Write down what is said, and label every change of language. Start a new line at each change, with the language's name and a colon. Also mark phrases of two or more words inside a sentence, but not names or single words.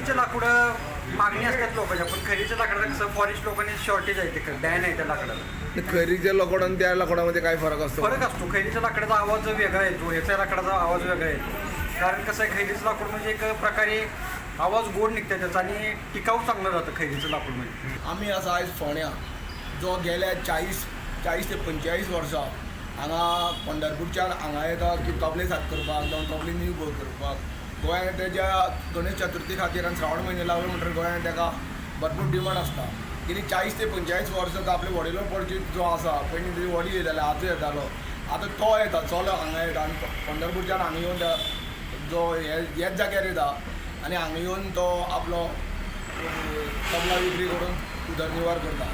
Marathi: खैरीचे लाकडं मागणी असतात लोकांच्या, पण खैरीच्या लाकडाचं कसं फॉरेस्ट लोकांनी शॉर्टेज आहे, ते बॅन आहे त्या लाकडाला. खैरीच्या लाकूड आणि त्या लाकडामध्ये काय फरक असतो? फरक असतो. खैरीच्या लाकडाचा आवाज वेगळा येतो, ह्याच्या लाकडाचा आवाज वेगळा येतो. कारण कसं आहे, खैरीचं लाकूड म्हणजे एक प्रकारे आवाज गोड निघतं त्याचा आणि टिकाऊ चांगलं राहतं खैरीचं लाकूड म्हणजे.
Konkani: आम्ही असं आयज फोंड्या जो गेल्या 40 ते 45 वर्सां हांगा पंढरपूरच्यान हांगा येता की तबले साथ करपाक जावं तबले नीव गोळ करपाक. गोंयांत तेज्या गणेश चतुर्थी खातीर आनी श्रावण म्हयने लागलो म्हणटकीर गोंयांत ताका भरपूर डिमांड आसता. गेली 40 ते 45 वर्सां तो आपले वडिलो पडची जो आसा, पयलीं तेजी वडील येताले, आजो येतालो, आतां तो येता, चलो हांगा येता आनी पंढरपूरच्यान हांगा येवन जो हेच जाग्यार येता आनी हांगा येवन तो आपलो तबला विक्री करून उदरनिर्वाह करता.